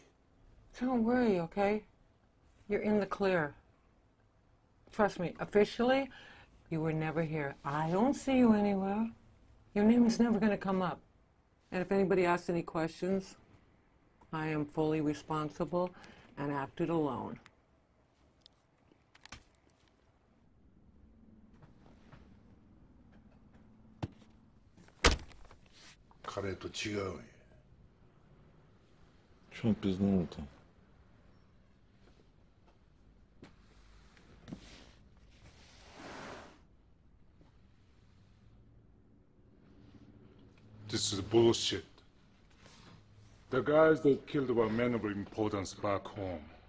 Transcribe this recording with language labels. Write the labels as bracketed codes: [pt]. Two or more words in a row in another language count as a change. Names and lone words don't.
[en] Don't worry, okay? You're in the clear. Trust me, officially, you were never here. I don't see you anywhere. Your name is never going to come up. And if anybody asks any questions, I am fully responsible and acted alone. [ja] 彼と違うよ。 [ru] Что пизданул-то? [en] This is bullshit. The guys that killed our men of importance back home.